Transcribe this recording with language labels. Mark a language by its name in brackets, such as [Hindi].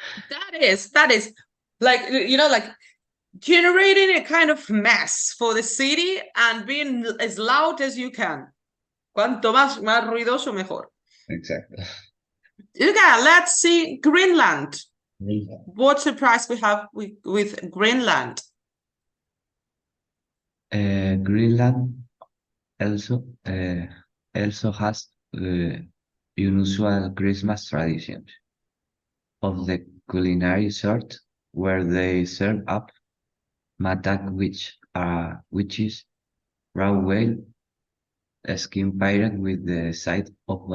[English] That is like, like generating a kind of mess for the city and being as loud as you can. [Spanish] Cuanto más ruidoso, mejor. [English] Exactly. Okay, let's see Greenland. What surprise we have with Greenland? Greenland also has unusual Christmas traditions of the culinary sort, where they serve up mattak, which is raw whale skin paired with the side of